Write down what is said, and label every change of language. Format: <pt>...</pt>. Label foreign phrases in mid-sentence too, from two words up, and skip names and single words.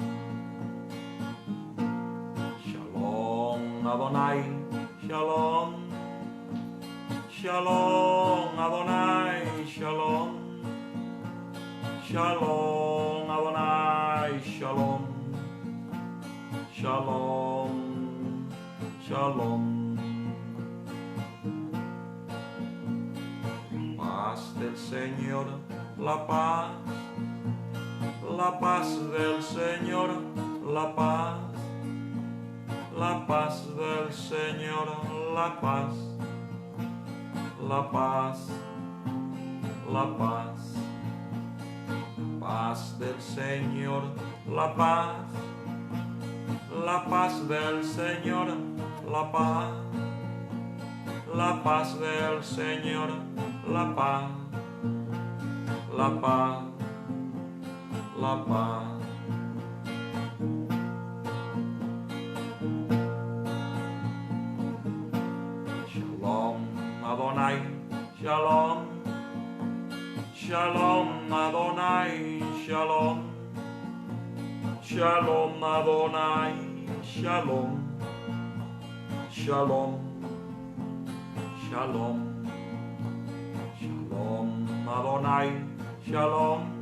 <he>שלום, אדוני, שלום, שלום, אדוני, שלום, שלום, אדוני, שלום, שלום, שלום.</he> <es>Paz del Señor, la paz del Señor, la paz del Señor, la paz, la paz, la paz. Paz del Señor, la paz del Señor, la paz del Señor, la paz, la paz, la paz.</es> <he>שלום, אדוני, שלום, שלום, אדוני, שלום, שלום, אדוני, שלום, שלום, שלום, שלום, אדוני, שלום,</he>